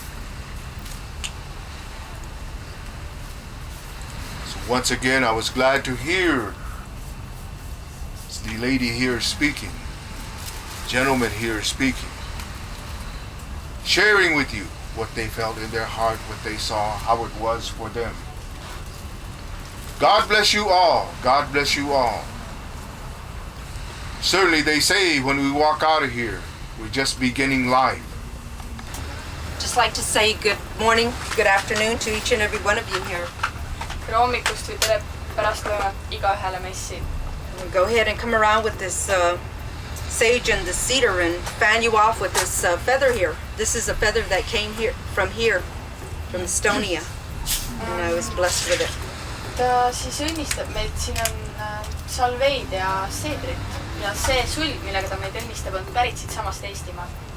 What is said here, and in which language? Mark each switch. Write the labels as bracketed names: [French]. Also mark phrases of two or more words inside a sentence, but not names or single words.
[English] So once again, I was glad to hear the lady here speaking, gentleman here speaking, sharing with you what they felt in their heart, what they saw, how it was for them. God bless you all. God bless you all. Certainly they say when we walk out of here, we're just beginning life. Just like to say good morning, good afternoon to each and every one of you here. [Estonian] tere hommikust või tere pärastlõunat igaühele meist siin. [English] We'll go ahead and come around with this sage and the cedar and fan you off with this feather here. This is a feather that came from Estonia, and I was blessed with it. [Estonian] Ta siis õnnistab meid, siin on salveid ja seedrit ja see sulg, millega ta meid õnnistab, on pärit siit samast Eestimaalt.